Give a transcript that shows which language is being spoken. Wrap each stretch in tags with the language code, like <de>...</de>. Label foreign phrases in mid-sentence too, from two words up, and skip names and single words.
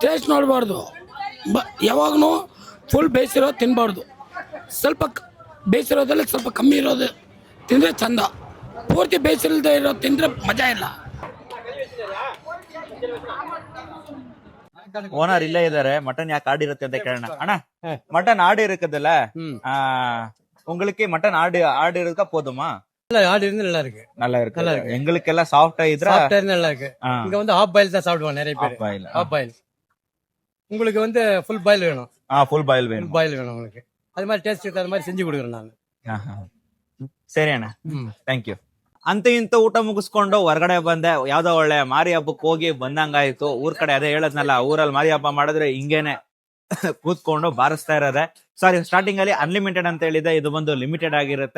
<kn>ಟೇಸ್ಟ್ ನೋಡಬಾರ್ದು. ಯಾವಾಗೂ ಫುಲ್ ಬೇಯಿಸಿರೋದು ತಿನ್ಬಾರ್ದು. ಸ್ವಲ್ಪ ಬೇಯಿಸಿರೋದ್ರಲ್ಲಿ ಸ್ವಲ್ಪ ಕಮ್ಮಿ ಇರೋದು ತಿಂದರೆ ಚಂದ. ಪೂರ್ತಿ ಬೇಯಿಸಿಲ್ದೇ ಇರೋದು ತಿಂದರೆ ಮಜಾ ಇಲ್ಲ. ಓನರ್ ಇಲ್ಲೇ ಇದಾರೆ. ಮಟನ್ ಯಾಕೆ ಆಡಿರುತ್ತೆ ಅಂತ ಕೇಳೋಣ. ಅಣ್ಣ, ಮಟನ್ ಆಡಿ</kn> <ta>இருக்குதுல்ல, உங்களுக்கு மட்டன் ஆடு இருக்கா போதுமா? ஆடு இருந்து நல்லா இருக்கு. நல்லா இருக்கு. எங்களுக்கு எல்லாம் சாஃப்டா இதா நல்லா இருக்கு. இங்க வந்து</ta> <en>half boil</en> <ta>தான் சாப்பிடுவாங்க நிறைய பேர்.</ta> <en>half boil.</en> <ta>உங்களுக்கு வந்து</ta> <en>full boil</en> <ta>வேணும்.</ta> <en>full boil</en> <ta>வேணும். பாயில் வேணும் உங்களுக்கு. அது மாதிரி டேஸ்ட் அது மாதிரி செஞ்சு கொடுக்குறேன் நான்.</ta> <kn>ಸರಿ ಅಣ್ಣ,</kn> <en>thank you.</en> <kn>ಅಂತ ಇಂತ ಊಟ ಮುಗಿಸ್ಕೊಂಡು ಹೊರಗಡೆ ಬಂದೆ. ಯಾವ್ದೋ ಒಳ್ಳೆ ಮಾರಿ ಹಬ್ಬಕ್ಕೆ ಹೋಗಿ ಬಂದಂಗಾಯ್ತು. ಊರ್ ಕಡೆ ಅದೇ ಹೇಳದ್ನಲ್ಲ, ಊರಲ್ಲಿ ಮಾರಿ ಹಬ್ಬ ಮಾಡಿದ್ರೆ ಹಿಂಗೇನೆ ಕೂತ್ಕೊಂಡು ಬಾರಿಸ್ತಾ ಇರೋದೆ. ಸಾರಿ, ಸ್ಟಾರ್ಟಿಂಗ್ ಅಲ್ಲಿ ಅನ್ಲಿಮಿಟೆಡ್ ಅಂತ ಹೇಳಿದೆ, ಇದು ಬಂದು ಲಿಮಿಟೆಡ್ ಆಗಿರುತ್ತೆ.</kn>